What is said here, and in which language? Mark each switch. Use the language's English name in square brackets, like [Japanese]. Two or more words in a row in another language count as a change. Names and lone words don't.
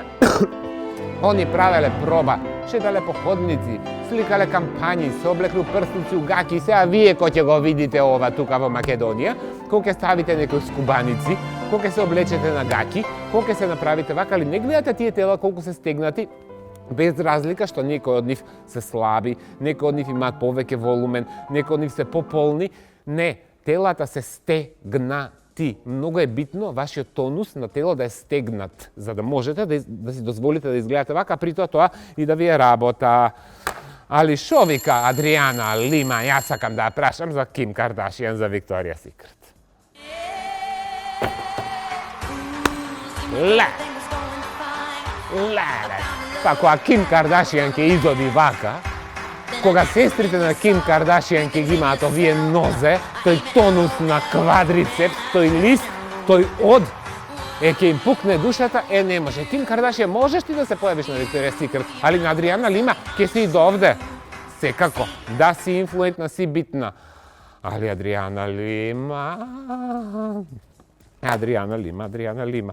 [Macedonian] Они правеле проба, шетале по ходници, сликале кампањи, се облекле прстици у гаки, сега вие кој ќе го видите ова тука во Македонија, кој ќе ставите некои скубаници, кој ќе се облечете на гаки, кој ќе се направите вака, али не гледате тие тела колку се стегнати, без разлика што некои од нив се слаби, некои од нив имаат повеќе волумен, некои од нив се пополни. Не, телата се стегнати. Многу е битно вашиот тонус на тело да е стегнат, за да можете да си дозволите да изгледате вака, при тоа и да ви е работа. Ali šo vika Adriana Lima, ja sakam da prašam za Kim Kardashian za Victoria's Secret. Le. Па кога Kim Kardashian ќе изоди вака, кога сестрите на Kim Kardashian ќе imaат ovие нозе, тој тонус на квадрицепс, тој лист, тој од, ќе им пукне душата, не може. Ким Кардашијан можеш ти да се појавиш на Victoria's Secret, али на Адриана Лима ќе си и довде. Секако, да си инфлуентна, си битна. Али Адриана Лима.